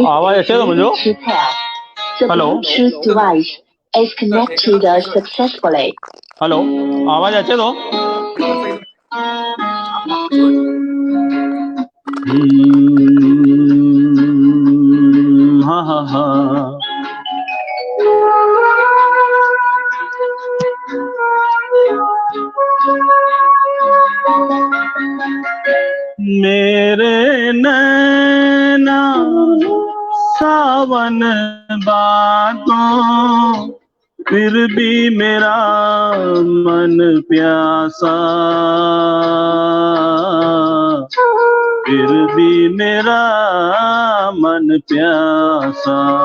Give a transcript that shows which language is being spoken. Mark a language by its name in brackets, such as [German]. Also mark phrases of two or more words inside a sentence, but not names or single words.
[Sindhi] आवाज़ अचे थो मुंहिंजो? [English] The [Sindhi] हेलो [English] Bluetooth device is connected successfully. [Sindhi] हेलो, आवाज़ अचे थो? हाँ हाँ हाँ। [Hindi] मेरे नैना सावन बादों, फिर भी मेरा मन प्यासा, फिर भी मेरा मन प्यासा।